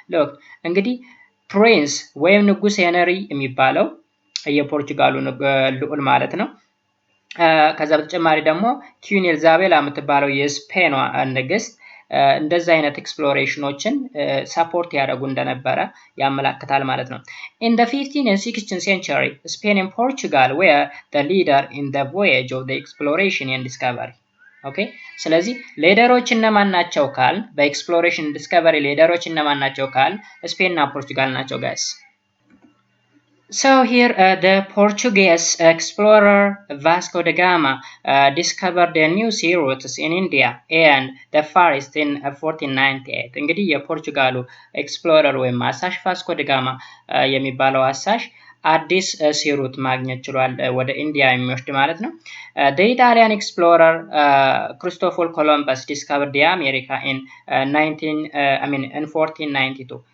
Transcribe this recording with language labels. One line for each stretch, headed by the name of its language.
Amharic: Look, እንግዲህ ፕሪንስ ወይም ንጉስ ሄነሪ የሚባለው የፖርቹጋሉ ልዑል ማለት ነው። ከዛ በተጨማሪ ደግሞ ኪዩን ኤልዛቤላ የምትባለው የስፔኗ ንግስት እንደዚህ አይነት ኤክስፕሎሬሽኖችን ሰፖርት ያደርጉ እንደነበረ ያመለክታል ማለት ነው።
English: In the 15th and 16th century, Spain and Portugal were the leader in the voyage of the exploration and discovery.
Amharic: ኦኬ ስለዚህ ሌደሮች እነማን ናቸው ካል በኤክስፕሎሬሽን ዲስከቨሪ ሌደሮች እነማን ናቸው ካል ስፔን እና ፖርቹጋል ናቸው ጋይስ።
English: So here the Portuguese explorer Vasco da Gama discovered the new sea routes in India and the Far East in 1498.
Amharic: እንግዲህ የፖርቹጋሉ ኤክስፕሎረር ወይም አሳሽ ቫስኮ ዳ ጋማ የሚባለው አሳሽ አዲስ ሲ ሩት ማግኘት ችሏል ወደ ኢንዲያ የሚወስድ ማለት ነው።
English: The Italian explorer Christopher Columbus discovered the America in 1492.